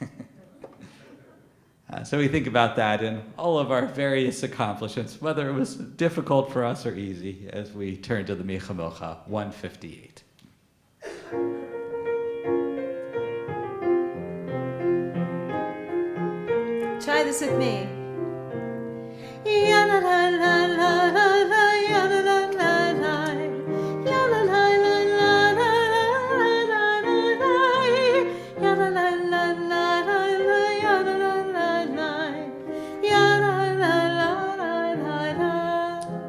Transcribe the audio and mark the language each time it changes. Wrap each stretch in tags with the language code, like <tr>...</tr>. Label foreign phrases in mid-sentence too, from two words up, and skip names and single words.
<en>So we think about that in all of our various accomplishments, whether it was difficult for us or easy, as we turn to the Michamocha 158. Try this with me. Ya la la la la la la, ya la la la la, ya la la la la la la la la, ya la la la la la, ya la la la la, ya la la la la la.</en>